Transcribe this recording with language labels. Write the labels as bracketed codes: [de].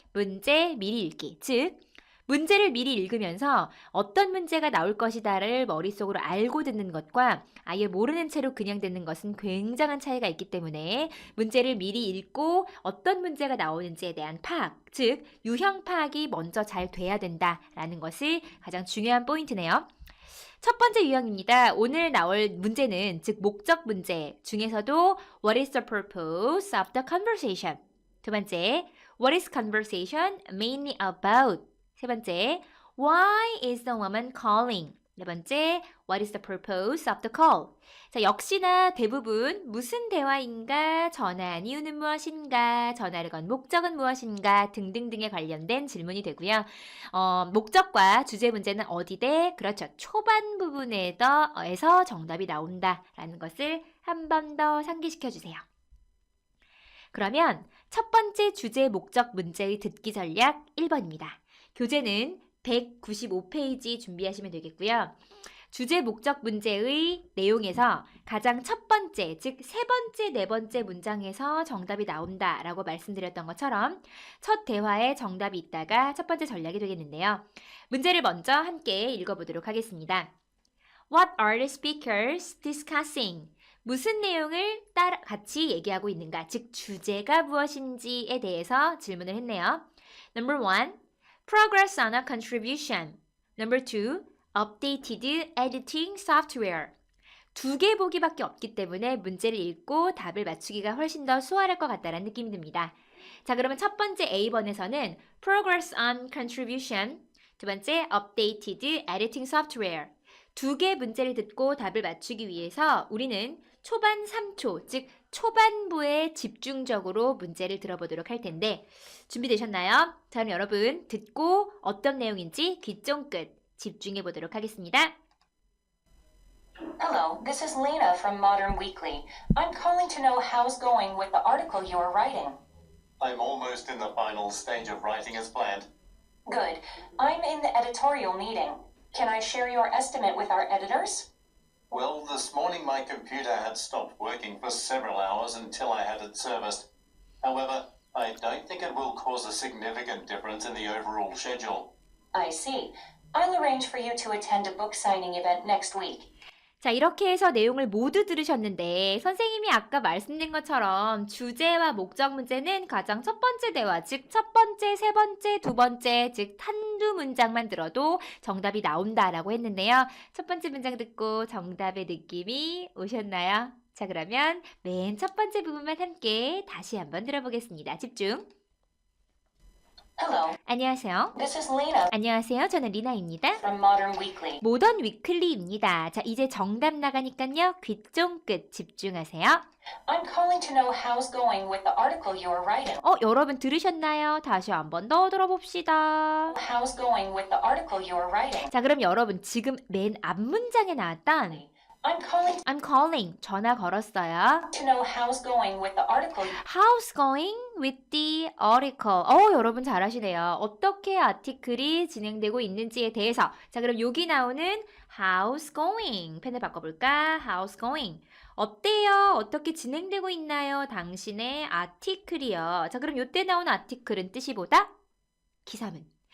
[ko] 문제 미리 읽기. 즉 문제를 미리 읽으면서 어떤 문제가 나올 것이다를 머릿속으로 알고 듣는 것과 아예 모르는 채로 그냥 듣는 것은 굉장한 차이가 있기 때문에 문제를 미리 읽고 어떤 문제가 나오는지에 대한 파악, 즉 유형 파악이 먼저 잘 돼야 된다라는 것이 가장 중요한 포인트네요. 첫 번째 유형입니다. 오늘 나올 문제는 즉 목적 문제 중에서도 [en] What is the purpose of the conversation? [ko] 두 번째, [en] What is conversation mainly about? [ko] 세 번째, [en] Why is the woman calling? [ko] 네 번째, [en] What is the purpose of the call? [ko] 자, 역시나 대부분 무슨 대화인가, 전화한 이유는 무엇인가, 전화를 건 목적은 무엇인가 등등등에 관련된 질문이 되고요. 목적과 주제 문제는 어디대? 그렇죠. 초반 부분에서 정답이 나온다라는 것을 한 번 더 상기시켜 주세요. 그러면 첫 번째 주제, 목적, 문제의 듣기 전략 1번입니다. 교재는 195페이지 준비하시면 되겠고요. 주제, 목적, 문제의 내용에서 가장 첫 번째, 즉 세 번째, 네 번째 문장에서 정답이 나온다라고 말씀드렸던 것처럼 첫 대화에 정답이 있다가 첫 번째 전략이 되겠는데요. 문제를 먼저 함께 읽어보도록 하겠습니다. [en] What are the speakers discussing? [ko] 무슨 내용을 같이 얘기하고 있는가? 즉 주제가 무엇인지에 대해서 질문을 했네요. [en] Number 1. Progress on a contribution. Number 2. Updated editing software. [ko] 2개 보기밖에 없기 때문에 문제를 읽고 답을 맞추기가 훨씬 더 수월할 것 같다는 느낌이 듭니다. 자, 그러면 첫 번째 A번에서는 [en] Progress on contribution. [ko] 두 번째 [en] Updated editing software. [ko] 2개 문제를 듣고 답을 맞추기 위해서 우리는 초반 3초, 즉 초반부에 집중적으로 문제를 들어보도록 할 텐데 준비되셨나요? 자, 그럼 여러분 듣고 어떤 내용인지 귀 쫑긋 집중해 보도록 하겠습니다. [en] Hello, this is Lena from Modern Weekly. I'm calling to know how's going with the article you are writing. I'm almost in the final stage of writing as planned. Good. I'm in the editorial meeting. Can I share your estimate with our editors? Well, this morning my computer had stopped working for several hours until I had it serviced. However, I don't think it will cause a significant difference in the overall schedule. I see. I'll arrange for you to attend a book signing event next week. [ko] 자, 이렇게 해서 내용을 모두 들으셨는데 선생님이 아까 말씀드린 것처럼 주제와 목적 문제는 가장 첫 번째 대화, 즉 첫 번째, 세 번째, 두 번째, 즉 한두 문장만 들어도 정답이 나온다라고 했는데요. 첫 번째 문장 듣고 정답의 느낌이 오셨나요? 자, 그러면 맨 첫 번째 부분만 함께 다시 한번 들어보겠습니다. 집중. [en] Hello, [ko] 안녕하세요. [en] this is Lena [ko] 안녕하세요. 저는 리나입니다. [en] from Modern Weekly. [ko] 모던 위클리입니다. 자, 이제 정답 나가니까요. 귀 쫑긋 집중하세요. [en] I'm calling to know how's going with the article you are writing. [ko] 여러분 들으셨나요? 다시 한번 더 들어봅시다. [en] How's going with the article you are writing? [ko] 자, 그럼 여러분 지금 맨 앞 문장에 나왔던 [en] I'm calling I'm calling [ko] 전화 걸었어요. [en] to know how's going with the article. How's going with the article? [ko] 여러분 잘하시네요. 어떻게 아티클이 진행되고 있는지에 대해서. 자, 그럼 여기 나오는 [en] how's going. [ko] 펜을 바꿔볼까? [en] How's going. [ko] 어때요? 어떻게 진행되고 있나요? 당신의 아티클이요. 자, 그럼 요때 나온 아티클은 뜻이 뭐다? 기사문.